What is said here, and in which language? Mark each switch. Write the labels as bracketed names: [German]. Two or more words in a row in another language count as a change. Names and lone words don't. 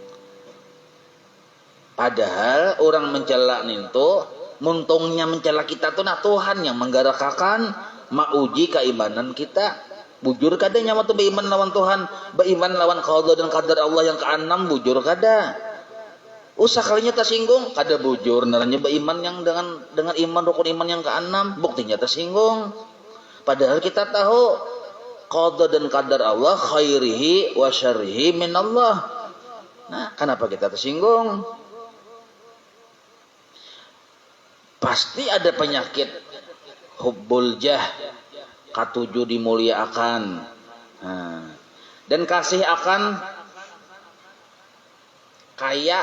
[Banjar] Padahal orang mencela itu, muntungnya mencela kita tuh nah Tuhan yang menggerakkan mauji keimanan kita. Bujur kada nyawa tuh beriman lawan Tuhan, beriman lawan qada dan qadar Allah yang ke-6, bujur kada. Usah kalinya tersinggung, kada bujur naranya beriman yang dengan iman rukun iman yang ke-6, buktinya tersinggung. Padahal kita tahu qada dan qadar Allah [Arabic] خيره وشره من الله. [Banjar] Nah, kenapa kita tersinggung? Pasti ada penyakit [Arabic] حب الجاه, [Banjar] katujuh dimuliakan. Nah, dan kasih akan kaya.